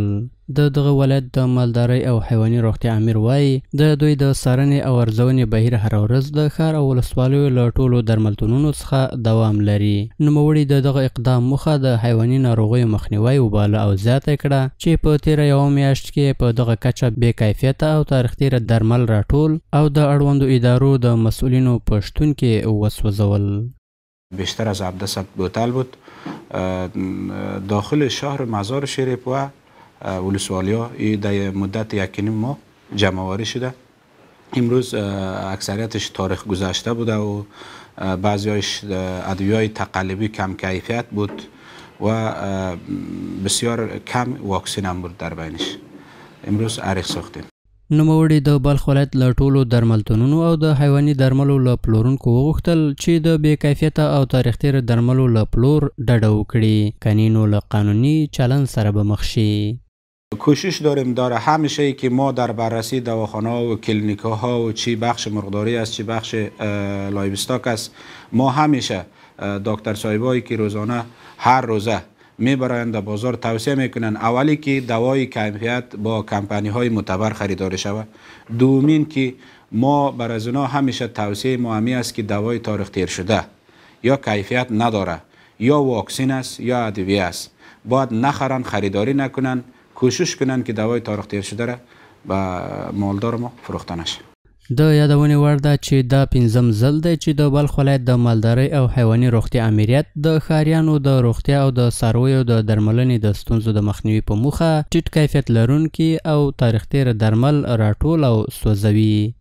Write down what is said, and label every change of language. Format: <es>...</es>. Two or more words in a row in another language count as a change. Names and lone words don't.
<ps>د دغه ولایت د مالدارۍ او حیواني روغتیا امیر وایي د دوی د څارنې او ارزونې بهیر هره ورځ د ښار او ولسوالیو له ټولو درملتونونو څخه دوام لري. نوموړي د دغه اقدام موخه د حیواني ناروغیو مخنیوی وباله او زیاته کړه چې په تیره یوه میاشت کې په دغه کچه بې کیفیته او تاریخ تیره درمل راټول او د اړوندو ادارو د مسئولینو په شتون کې وسوځول.</ps> <fa>بیشتر از 17 بوتل بود داخل شهر مزار شریف و ولسوالیا در مدت 1.5 ماه جمع آوری شده. امروز اکثریتش تاریخ گذشته بوده و بعضیش ادویه‌های تقلبی کم کیفیت بود و بسیار کم واکسین هم بود در بینش. امروز عریق ساختیم.</fa> <ps>نوموړي د بلخ ولایت له ټولو درملتونونو او د حیواني درملو له پلورونکو وغوښتل چې د بې کیفیته او تاریخ تیر درملو له پلور ډډه وکړي، کنې نو له قانوني چلند سره به مخ شي.</ps> <fa>کوشش داریم همیشه که ما در بررسی دواخانه و کلینیک ها و چی بخش مرغداری است چی بخش لایوستاک است، ما همیشه دکتر صاحبایی که روزانه هر روزه میبرند در بازار توصیه میکنن اولی که دوای کیفیت با کمپانی های معتبر خریداری شود. دومین که ما بر از اونا همیشه توصیه ما همی است که دوای تاریخ تیر شده یا کیفیت نداره یا واکسین است یا ادویه است، باید نخرن، خریداری نکنن، کوشش کنن که دوای تاریخ تیر شده را به مالدار ما فروخته نشه.</fa> <ps>د یادونې وړ ده چې دا 5م ځل دی چې د بلخ ولایت د مالدارۍ او حیواني روغتیا امریت د ښاریانو د روغتیا او د څارویو د درملنې د ستونزو د مخنیوي په موخه ټیټ کیفیت لرونکي او تاریخ تیر درمل راټول او سوځوي.</ps>